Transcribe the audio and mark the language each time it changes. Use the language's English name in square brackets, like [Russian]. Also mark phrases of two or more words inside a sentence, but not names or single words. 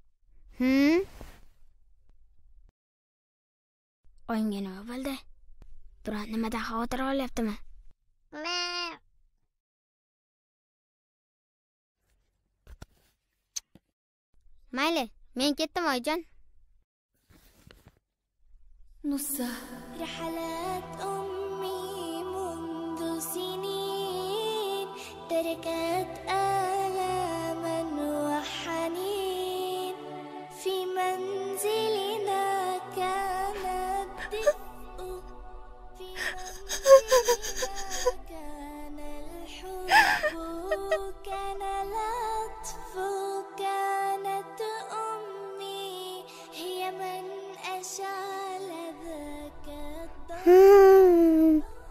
[Uzbek] Oyimga nima bo'ldi? Biron nimadan xavotir olyaptimi? Mayli, men ketdim oyijon. Nussa, [Arabic] رحلات أمي منذ سنين تركت آلاما وحنين في منزلنا كان الدفء في منزلنا كان الحب كان العطف كانت أمي هي من أشعل ذاك الضوء